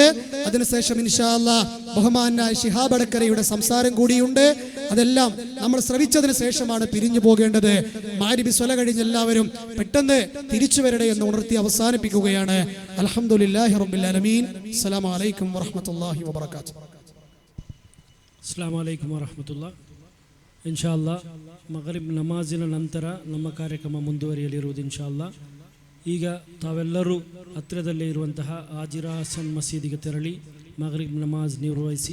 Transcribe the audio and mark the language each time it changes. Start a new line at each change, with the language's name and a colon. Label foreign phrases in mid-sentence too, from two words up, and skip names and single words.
Malayalam: അതിനുശേഷം
Arabic: إن شاء الله
Malayalam: ബഹുമാനായ ശിഹാബ് അടക്കരയുടെ സംസാരം കൂടിയുണ്ട്. അതെല്ലാം നമ്മൾ ശ്രവിച്ചതിന് ശേഷമാണ് പിരിഞ്ഞു പോകേണ്ടത്. മഗ്‌രിബ് സ്വല കഴിഞ്ഞ് എല്ലാവരും പെട്ടെന്ന് തിരിച്ചു വരട്ടെ എന്ന് ഉണർത്തി അവസാനിപ്പിക്കുകയാണ്.
Arabic: الحمد لله رب العالمين. السلام عليكم ورحمة الله وبركاته. السلام عليكم ورحمة الله. إن شاء الله
Kannada: ಮಗರಿಬ್ ನಮಾಜಿನ ನಂತರ ನಮ್ಮ ಕಾರ್ಯಕ್ರಮ ಮುಂದುವರಿಯಲಿರುವುದು
Arabic: إن شاء الله.
Kannada: ಈಗ ತಾವೆಲ್ಲರೂ ಹತ್ತಿರದಲ್ಲೇ ಇರುವಂತಹ ಆಜಿರಾ ಹಸನ್ ಮಸೀದಿಗೆ ತೆರಳಿ ಮಗರಿಬ್ ನಮಾಜ್ ನಿರ್ವಹಿಸಿ